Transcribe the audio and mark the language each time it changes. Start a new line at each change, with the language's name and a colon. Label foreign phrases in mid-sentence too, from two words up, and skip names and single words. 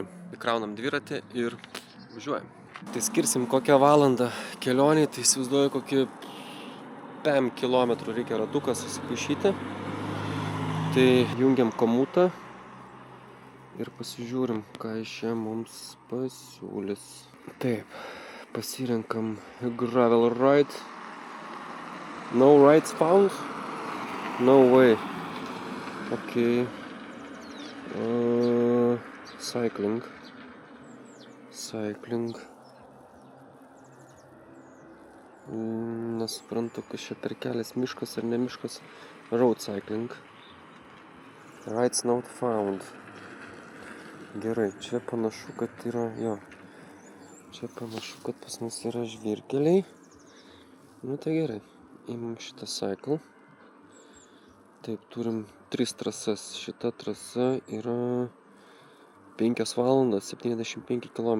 Lithuanian: Įkraunam dviratį ir važiuojam. Tai skirsim kokią valandą kelionį, tai įsivaizduoju kokį 5 kilometrų reikia ratuką susipaišyti. Tai jungiam komutą ir pasižiūrim, ką iš čia mums pasiūlys. Taip, pasirenkam
English: gravel ride. No rides found? No way. Okay. Cycling.
Lithuanian: Nesuprantu, kas čia per kelias, miškas ar ne miškas.
English: Road cycling. Rides not found.
Lithuanian: Gerai, čia panašu, kad yra, jo. Čia panašu, kad pas mus yra žvyrkeliai. Nu tai gerai, imam šitą cycle. Taip, turim 3 trasas. Šita trasa yra 5 valandas 75 km.